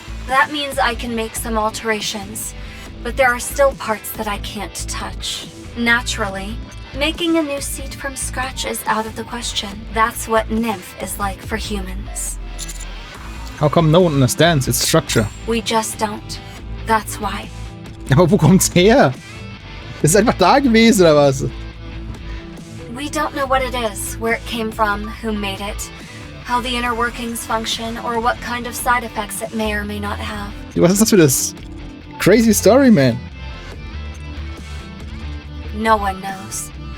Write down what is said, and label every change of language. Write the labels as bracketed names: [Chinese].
[English] That means I can make some alterations, but there are still parts that I can't touch. Naturally, making a new seat from scratch is out of the question. That's what Nymph is like for humans. How come no one understands its structure? We just don't. That's why. [German] Aber wo kommt's her? Ist es einfach da gewesen oder was? [English] We don't know what it is, where it came from, who made it, how the inner workings function, or what kind of side effects it may or may not have. [German] Was ist das für das? [English] Crazy story, man. No one knows.